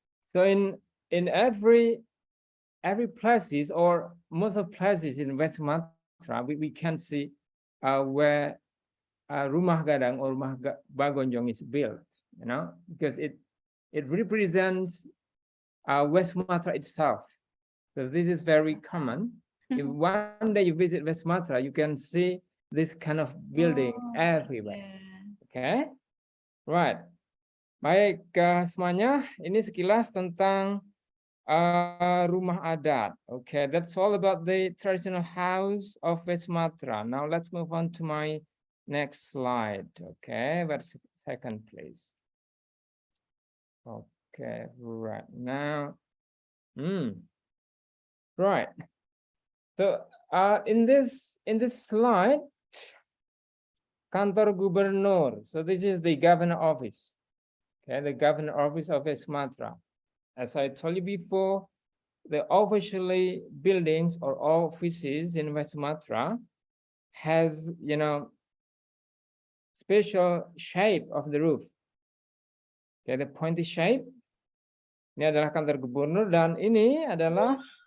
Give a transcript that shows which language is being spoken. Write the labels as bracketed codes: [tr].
[en] So in every places or most of places in West Sumatra, we can see where rumah gadang or rumah bagonjong is built, because it represents West Sumatra itself. So this is very common. If one day you visit West Sumatra, you can see this kind of building everywhere. Okay, right. [id] Baik, semuanya, ini sekilas tentang rumah adat. [en] Okay, that's all about the traditional house of West Sumatra. Now let's move on to my next slide. Okay, that's second please. Okay, right now. Right. So in this slide, Kantor Gubernur. So this is the governor office. Okay, the governor office of West Sumatra. As I told you before, the officially buildings or offices in West Sumatra has, special shape of the roof. Okay, the pointy shape. [id] Ini adalah kantor gubernur dan ini adalah.